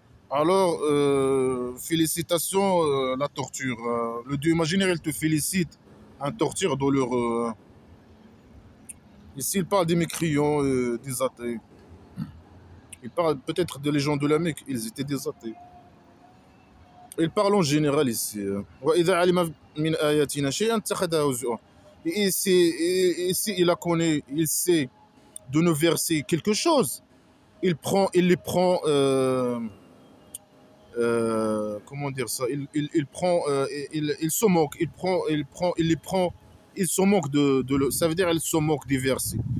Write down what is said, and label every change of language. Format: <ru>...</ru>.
<fr>Alors, félicitations, la torture. Le Dieu imaginaire, il te félicite. Un torture douloureux. Hein. Ici, il parle des mécréants, des athées. Il parle peut-être des gens de la Mecque. Ils étaient des athées. Il parle en général ici.</fr> <ar>وإذا علم من آياتنا شيئا اتخذه هزوا.</ar> <fr>Et ici, il a connu, il sait de nos versets quelque chose. Il les prend, comment dire ça, il prend, il se moque, il les prend, il se moque ça veut dire il se moque des versets.</fr>